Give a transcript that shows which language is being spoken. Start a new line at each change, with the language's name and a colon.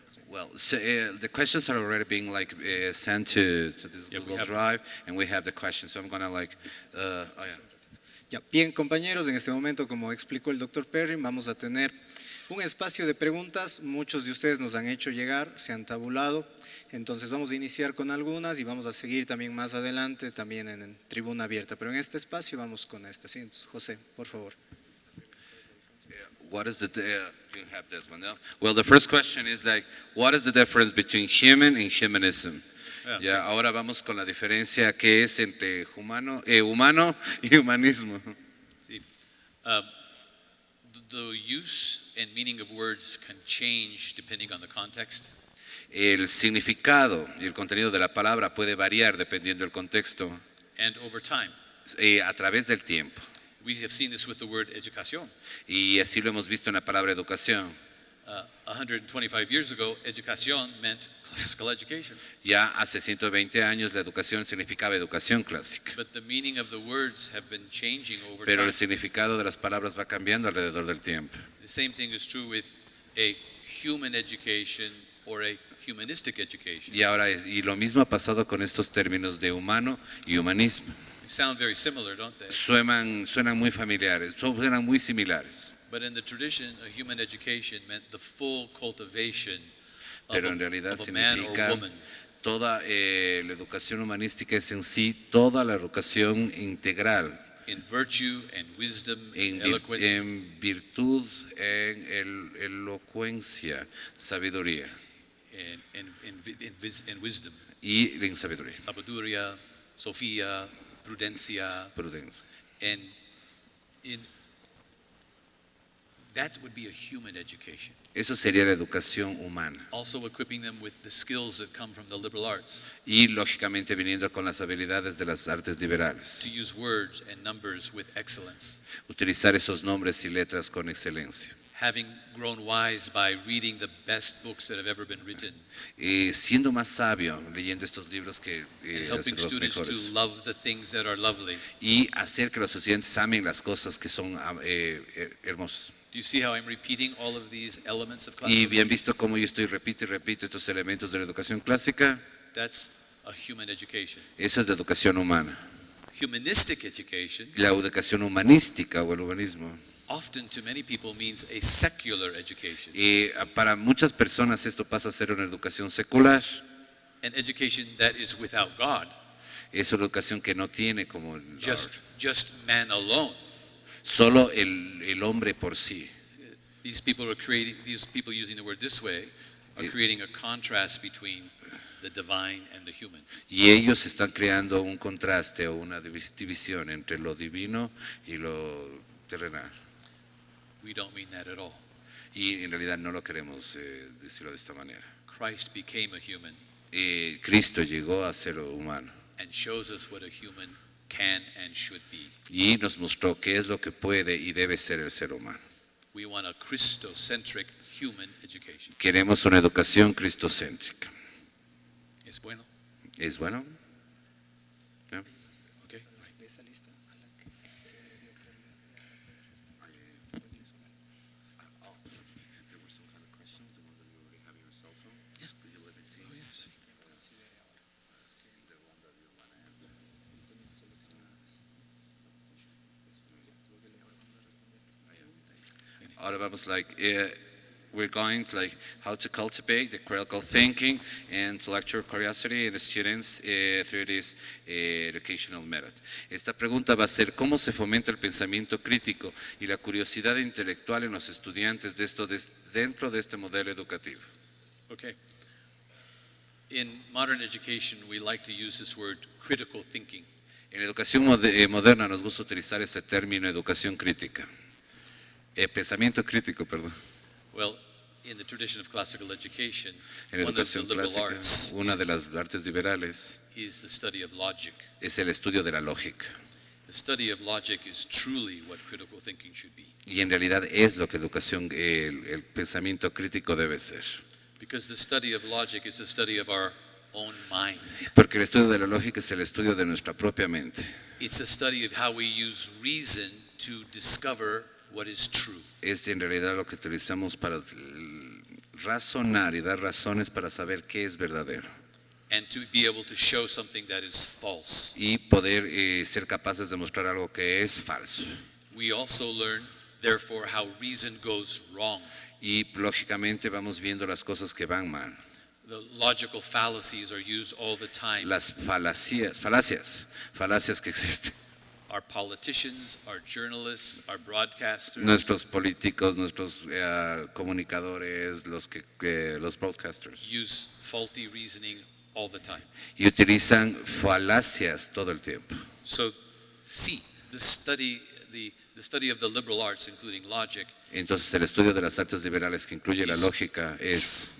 English: Well, so, the questions are already being sent to this Google Drive, and we have the questions. So I'm gonna
Spanish: Ya, bien, compañeros, en este momento, como explicó el doctor Perrin, vamos a tener un espacio de preguntas. Muchos de ustedes nos han hecho llegar, se han tabulado. Entonces vamos a iniciar con algunas y vamos a seguir también más adelante, también en tribuna abierta. Pero en este espacio vamos con estas. José, por favor.
English: What is the you have this one now? Well, the first question is what is the difference between human and humanism?
Spanish: Ya, ahora vamos con la diferencia que es entre humano y humanismo. Sí.
English: The use and meaning of words can change depending on the context.
Spanish: El significado y el contenido de la palabra puede variar dependiendo del contexto.
English: And over time.
Spanish: A través del tiempo.
English: We have seen this with the word educación.
Spanish: Y así lo hemos visto en la palabra educación.
English: 125 years ago, educación meant classical education.
Spanish: Ya hace 120 años la educación significaba educación clásica.
English: But the meaning of the words have been changing over
Spanish: Pero
English: time.
Spanish: el significado de las palabras va cambiando alrededor del tiempo.
English: The same thing is true with a human education or a humanistic education.
Spanish: Y lo mismo ha pasado con estos términos de humano y humanismo.
English: They sound very similar, don't they?
Spanish: Suenan muy familiares, suenan muy similares.
English: But in the tradition, a human education meant the full cultivation
Spanish: Pero en realidad
English: of a man or
Spanish: significa
English: woman.
Spanish: toda la educación humanística es en sí toda la educación integral.
English: In virtue and wisdom and eloquence.
Spanish: En virtud, en elocuencia, sabiduría.
English: And wisdom.
Spanish: Y en sabiduría. Sabiduría, Sofía, prudencia.
English: And that would be a human education.
Spanish: Eso sería la educación humana.
English: Also equipping them with the skills that come from the liberal arts.
Spanish: Y lógicamente viniendo con las habilidades de las artes liberales.
English: To use words and numbers with excellence.
Spanish: Utilizar esos nombres y letras con excelencia.
English: Having grown wise by reading the best books that have ever been written.
Spanish: Siendo más sabio leyendo estos libros que
English: helping
Spanish: los
English: students
Spanish: mejores.
English: to love the things that are lovely.
Spanish: Y hacer que los estudiantes amen las cosas que son hermosas.
English: Do you see how I'm repeating all of these elements of
Spanish: Y
English: classical
Spanish: bien
English: education?
Spanish: visto cómo yo estoy repito estos elementos de la educación clásica.
English: That's a human education.
Spanish: Eso es la educación humana.
English: Humanistic education
Spanish: La educación humanística o el humanismo.
English: often to many people means a secular education.
Spanish: Y para muchas personas esto pasa a ser una educación secular.
English: An education that is without God.
Spanish: Es una educación que no tiene como
English: Just man alone.
Spanish: solo el hombre por sí.
English: These people using the word this way are creating a contrast between the divine and the human.
Spanish: Y ellos están creando un contraste o una división entre lo divino y lo terrenal.
English: We don't mean that at all.
Spanish: Y en realidad no lo queremos decirlo de esta manera.
English: Christ became a human
Spanish: Cristo llegó a ser humano
English: and shows us what a human can and should be.
Spanish: y nos mostró qué es lo que puede y debe ser el ser humano.
English: We want a Christocentric human education.
Spanish: Queremos una educación cristocéntrica. ¿Es bueno? ¿Es bueno? ¿Ya?
English: Okay.
Spanish: Ahora vamos
English: we're going to how to cultivate the critical thinking and intellectual curiosity in the students through this educational method.
Spanish: Esta pregunta va a ser cómo se fomenta el pensamiento crítico y la curiosidad intelectual en los estudiantes dentro de este modelo educativo.
English: Okay. In modern education, we like to use this word critical thinking.
Spanish: En educación moderna nos gusta utilizar este término educación crítica. Pensamiento crítico, perdón.
English: Well, in the tradition of classical education,
Spanish: En
English: one of the
Spanish: educación
English: liberal
Spanish: clásica,
English: arts
Spanish: una de las artes liberales
English: is the study of logic.
Spanish: es el estudio de la lógica.
English: The study of logic is truly what critical thinking should be.
Spanish: Y en realidad es lo que el pensamiento crítico debe ser.
English: Because the study of logic is the study of our own mind.
Spanish: Porque el estudio de la lógica es el estudio de nuestra propia mente.
English: It's a study of how we use reason to discover what is true.
Spanish: Es en realidad lo que utilizamos para razonar y dar razones para saber qué es verdadero.
English: And to be able to show something that is false.
Spanish: Y poder ser capaces de mostrar algo que es falso.
English: We also learn, therefore, how reason goes wrong.
Spanish: Y lógicamente vamos viendo las cosas que van mal.
English: The logical fallacies are used all the time.
Spanish: Las falacias que existen.
English: Our politicians, our journalists, our broadcasters
Spanish: Nuestros políticos, nuestros comunicadores, los broadcasters.
English: use faulty reasoning all the time.
Spanish: Y utilizan falacias todo el tiempo.
English: So, the study of the liberal arts, including logic,
Spanish: Entonces el estudio de las artes liberales que incluye la lógica es